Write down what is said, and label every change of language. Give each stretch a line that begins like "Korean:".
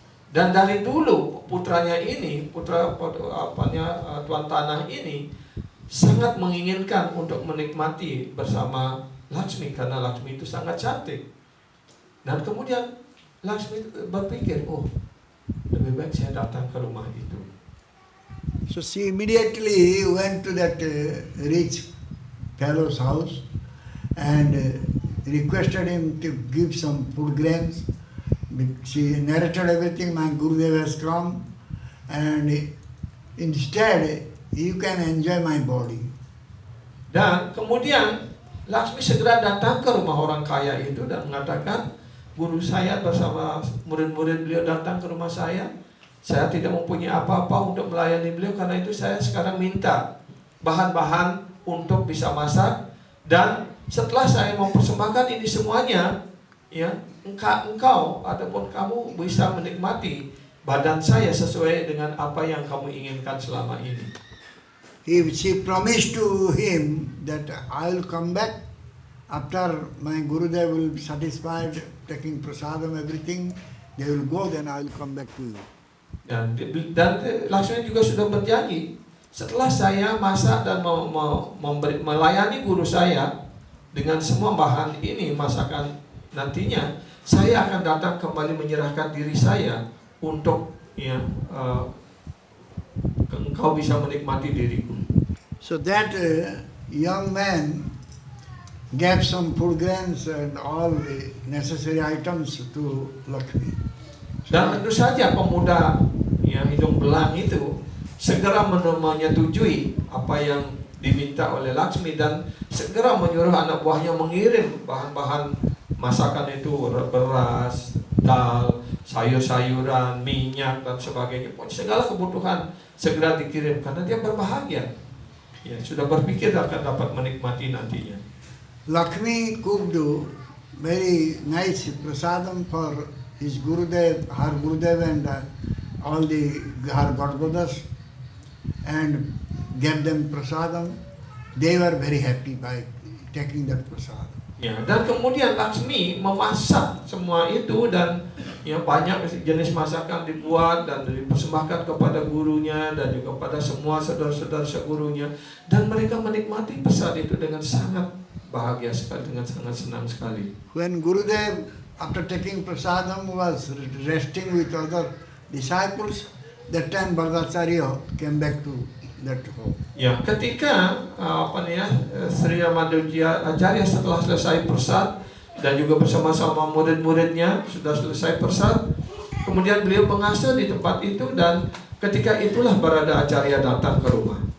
Indonesian: Dan dari dulu putranya ini, tuan tanah ini sangat menginginkan untuk menikmati bersama Laksmi karena Laksmi itu sangat cantik. Dan kemudian Laksmi berpikir, oh, lebih baik saya datang ke rumah itu.
English: So she immediately went to that rich fellow's house and requested him to give some food grains. She narrated everything, my Gurudev has come, and instead you can enjoy my body.
Indonesian: Dan kemudian Laksmi segera datang ke rumah orang kaya itu dan mengatakan, guru saya bersama murid-murid beliau datang ke rumah saya tidak mempunyai apa-apa untuk melayani beliau, karena itu saya sekarang minta bahan-bahan untuk bisa masak, dan setelah saya mempersembahkan ini semuanya, ya, engkau ataupun kamu bisa menikmati badan saya sesuai dengan apa yang kamu inginkan selama ini.
English: She promised to him that I will come back after my Gurudev will be satisfied taking prasadam, everything, they will go, then I will come back to you.
Indonesian: Dan Laksmi juga sudah berjanji, setelah saya masak dan melayani guru saya dengan semua bahan ini masakan nantinya, saya akan datang kembali menyerahkan diri saya untuk, ya, engkau bisa menikmati diriku.
English: So that young man gave some food grains and all the necessary items to Lakshmi.
Indonesian: Dan tentu saja pemuda yang hidung belang itu segera menyetujui apa yang diminta oleh Laksmi dan segera menyuruh anak buahnya mengirim bahan-bahan masakan itu, beras, dal, sayur-sayuran, minyak dan sebagainya. Segala kebutuhan segera dikirim karena dia berbahagia. Ya, sudah berpikir akan dapat menikmati nantinya.
English: Lakshmi cooked very nice prasadam for his Gurudev, her Gurudev and all her Godbrothers, and gave them prasadam. They were very happy by taking that prasadam.
Indonesian: Ya, dan kemudian Laksmi memasak semua itu dan, ya, banyak jenis masakan dibuat dan dipersembahkan kepada gurunya dan juga pada semua saudara-saudara segurunya, dan mereka menikmati prasad itu dengan sangat bahagia sekali, dengan sangat senang sekali.
English: When Gurudev, after taking prasadam, was resting with other disciples, that time Bharadacharya came back to that home.
Indonesian: Ya, ketika Sri Ramadojia Acharya setelah selesai persat dan juga bersama-sama murid-muridnya sudah selesai persat, kemudian beliau mengasuh di tempat itu, dan ketika itulah Barada Acharya datang ke rumah.